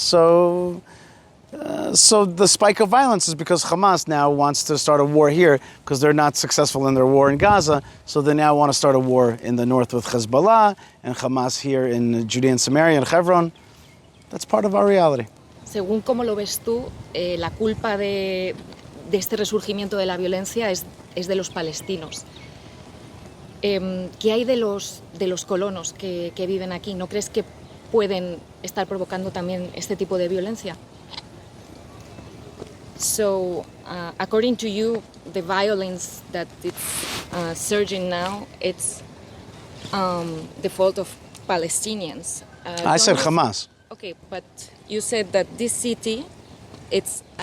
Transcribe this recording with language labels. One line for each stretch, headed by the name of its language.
English: So the spike of violence is because Hamas now wants to start a war here because they're not successful in their war in Gaza. So they now want to start a war in the north with Hezbollah and Hamas here in Judea and Samaria and Hebron. That's part of our reality.
Spanish: Según cómo lo ves tú, la culpa de este resurgimiento de la violencia es de los palestinos. ¿Qué hay de los colonos que viven aquí? ¿No crees que pueden estar provocando también este tipo de violencia?
English: So, according to you, the violence that it's surging now, it's the fault of Palestinians. I said Hamas. Okay, but you said that this city, it's a